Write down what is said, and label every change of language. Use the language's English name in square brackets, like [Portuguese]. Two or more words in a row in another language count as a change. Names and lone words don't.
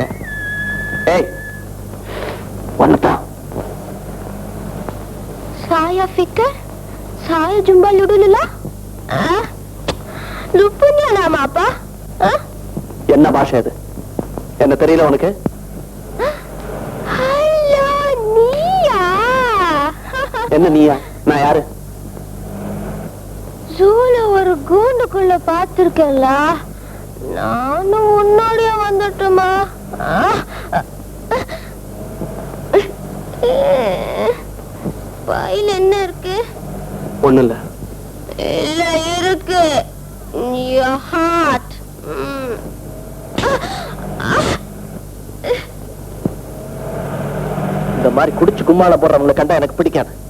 [Tamil] ஏய், ஒன்னதான் [Malay] saya fikir saya jumpa lu dulu lah. Lu punya nama apa? [Tamil] என்ன பாஷை இது? என்ன தெரியல உனக்கு? Halo, Nia. என்ன நீயா? நான் யாரு? ஜூல ஒரு கூண்டுக்குள்ள பாத்திருக்கல. நானும் உன்னோடய வந்துட்டுமா? பையில என்ன இருக்கு? ஒண்ணு இல்ல. இல்ல இருக்கு. [English] Your heart. [Tamil] இந்த மாதிரி குடிச்சு கும்மாள போடுறவங்களை கண்டா எனக்கு பிடிக்காது.